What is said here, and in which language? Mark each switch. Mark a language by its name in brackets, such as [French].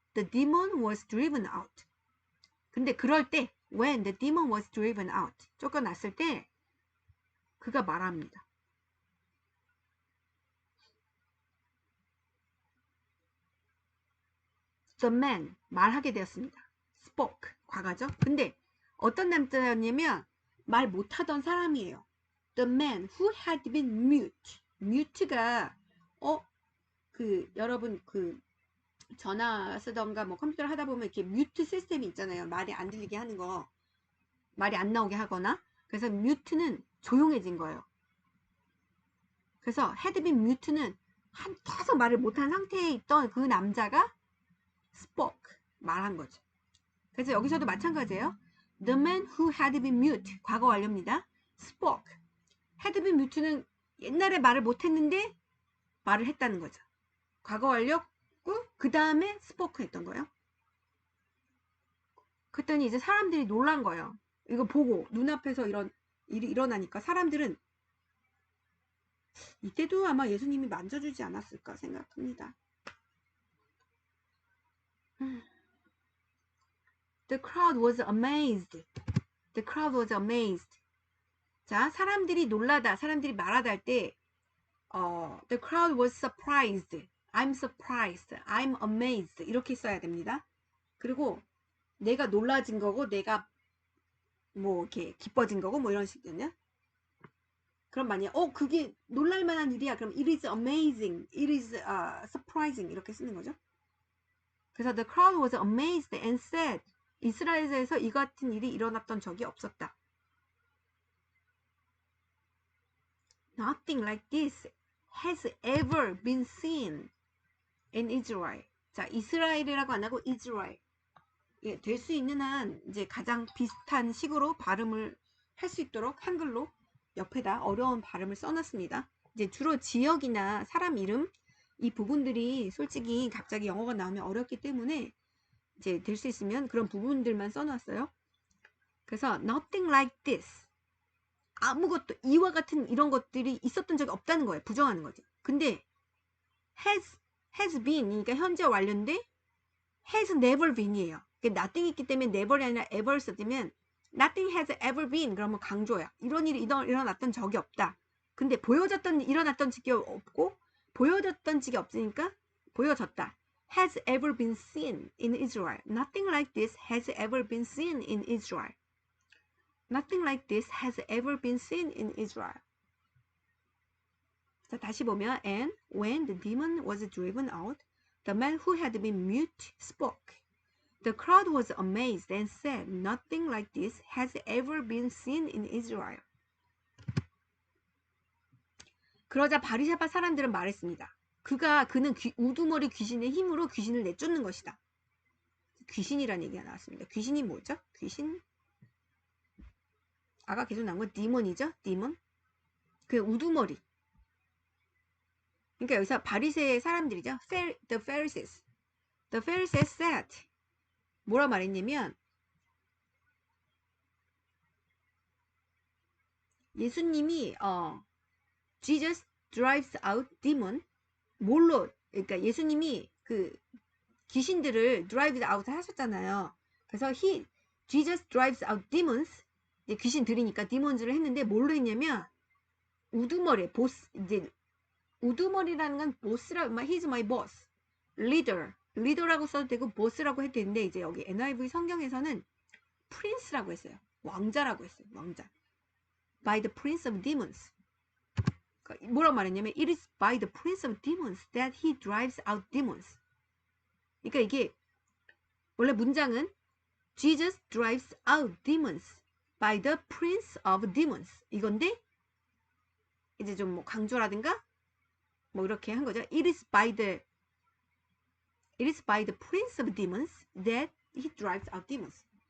[English] The demon was driven out. [Korean] 근데 그럴 때 [English] when the demon was driven out [Korean] 쫓겨났을 때 그가 말합니다. [English] The man [Korean] 말하게 되었습니다. spoke 과거죠. 근데 어떤 남자였냐면 말 못하던 사람이에요. [English] The man who had been mute. [Korean] mute가 여러분 전화 쓰던가 뭐 컴퓨터를 하다 보면 이렇게 뮤트 시스템이 있잖아요. 말이 안 들리게 하는 거. 말이 안 나오게 하거나. 그래서 뮤트는 조용해진 거예요. 그래서 [English] had been mute [Korean] 는 계속 말을 못한 상태에 있던 그 남자가 spoke 말한 거죠. 그래서 여기서도 마찬가지예요. [English] The man who had been mute [Korean] 과거 완료입니다. [English] spoke. [Korean] had been mute는 옛날에 말을 못했는데 말을 했다는 거죠. 과거 완료고 그 다음에 spoke 했던 거예요. 그랬더니 이제 사람들이 놀란 거예요. 이거 보고 눈앞에서 이런 일이 일어나니까 사람들은 이때도 아마 예수님이 만져주지 않았을까 생각합니다. [English] The crowd was amazed. The crowd was amazed. [Korean] 자, 사람들이 놀라다, 사람들이 말하다 할 때, [English] the crowd was surprised. I'm surprised. I'm amazed. [Korean] 이렇게 써야 됩니다. 그리고 내가 놀라진 거고, 내가 뭐 이렇게 기뻐진 거고, 뭐 이런 식이거든요. 그럼 만약에 그게 놀랄만한 일이야. [English] 그럼 it is amazing. It is surprising. 이렇게 쓰는 거죠. [Korean] 그래서 [English] the crowd was amazed and said, [Korean] 이스라엘에서 이 같은 일이 일어났던 적이 없었다. [English] Nothing like this has ever been seen in Israel. [Korean] 자, 이스라엘이라고 안 하고 이스라엘. 예, 될 수 있는 한 이제 가장 비슷한 식으로 발음을 할 수 있도록 한글로 옆에다 어려운 발음을 써놨습니다. 이제 주로 지역이나 사람 이름 이 부분들이 솔직히 갑자기 영어가 나오면 어렵기 때문에 이제 될 수 있으면 그런 부분들만 써놨어요. 그래서 nothing like this. 아무것도 이와 같은 이런 것들이 있었던 적이 없다는 거예요. 부정하는 거죠. 근데 has been 그러니까 현재 완료인데 has never been이에요. nothing 있기 때문에 never이 아니라 ever 쓰면 nothing has ever been 그러면 강조야. 이런 일이 일어났던 적이 없다. 근데 일어났던 적이 없고 보여졌던 적이 없으니까 보여졌다. [English] has ever been seen in Israel. Nothing like this has ever been seen in Israel. Nothing like this has ever been seen in Israel. 자, 다시 보면 and when the demon was driven out, the man who had been mute spoke. The crowd was amazed and said, Nothing like this has ever been seen in Israel. [Korean] 그러자 바리새파 사람들은 말했습니다. 그는 우두머리 귀신의 힘으로 귀신을 내쫓는 것이다. 귀신이라는 얘기가 나왔습니다. 귀신이 뭐죠? 귀신? 아까 계속 나온 건 디몬이죠? 디몬? 그 우두머리. 그러니까 여기서 바리새의 사람들이죠. [English] The Pharisees. The Pharisees said. [Korean] 뭐라 말했냐면 예수님이 [English] Jesus drives out demon. [Korean] 뭘로? 그러니까 예수님이 그 귀신들을 [English] drive out [Korean] 하셨잖아요. 그래서 [English] Jesus drives out demons. [Korean] 귀신 들이니까 demons를 했는데 뭘로 했냐면 우두머리, 보스 이제 우두머리라는 건 보스라, he's my boss, 리더라고 써도 되고 보스라고 해도 되는데 이제 여기 NIV 성경에서는 prince라고 했어요. 왕자라고 했어요. 왕자. [English] By the prince of demons. [Korean] 뭐라고 말했냐면 [English] it is by the prince of demons that he drives out demons. [Korean] 그러니까 이게 원래 문장은 [English] Jesus drives out demons by the prince of demons [Korean] 이건데 이제 좀 뭐 강조라든가 뭐 이렇게 한 거죠. [English] It is by the prince of demons that he drives out demons.